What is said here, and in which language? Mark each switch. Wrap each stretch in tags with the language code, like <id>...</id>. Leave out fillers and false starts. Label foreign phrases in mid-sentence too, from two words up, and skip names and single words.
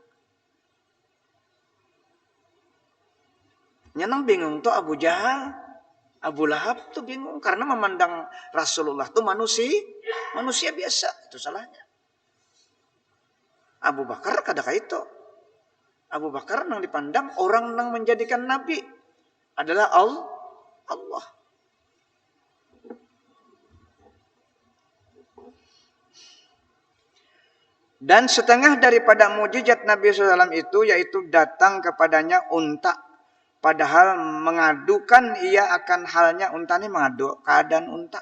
<bjn>Nyenang bingung tuh Abu Jahal, Abu Lahab tuh bingung karena memandang Rasulullah tuh manusia biasa, itu salahnya. Abu Bakar kada kayak itu. Abu Bakar nang dipandang orang nang menjadikan nabi adalah Allah.</bjn> <id>Dan setengah daripada mujizat Nabi SAW itu yaitu datang kepadanya unta. Padahal mengadukan ia akan halnya unta ini mengadu keadaan unta.</id>